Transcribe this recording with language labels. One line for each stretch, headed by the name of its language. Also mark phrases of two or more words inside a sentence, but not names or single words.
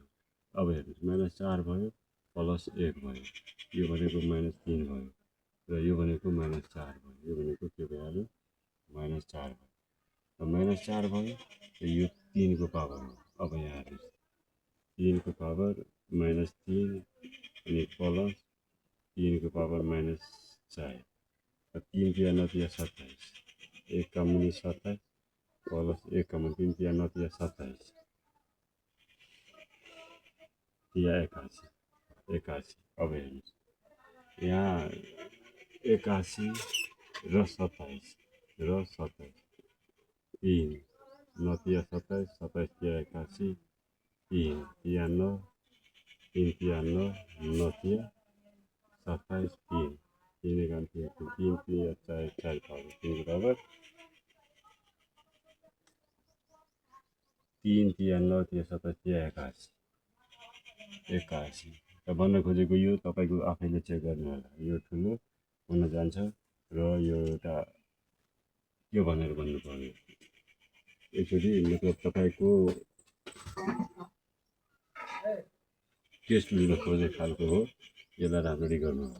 Nepali: अब हेर्नुहोस् -4 भयो प्लस 1 भयो, यो भनेको -3 भयो, र यो भनेको -4 भयो, यो भनेको के भइहाल्यो -4 भयो। र -4 भयो, र यो 3 को पावर हो। अब यहाँ हेर्नुहोस् 3 को पावर -3 अनि प्लस 3 को पावर -4, 3 तिया नतिया 27, 1 का मुनि 27 प्लस 1 का मुनि 3 तिया नतिया 27 तिया 81। अब हेर्नुहोस् यहाँ 81 र 27 3 नतिया 27, 27 तिया 81, 3 तिया 9, 3 तिया 9 नतिया 27, 3 3 तिया 4 पावर 3 बराबर 3 तिया 9 तिया 27 तिया 81। र भन्न खोजेको यो तपाईँको आफैले चेक गर्नु होला, यो ठुलो हुन जान्छ र यो एउटा के भनेर भन्नुपर्ने एकचोटि मतलब तपाईँको टेस्ट लिन खोजेको खालको हो, यसलाई राम्ररी गर्नु होला।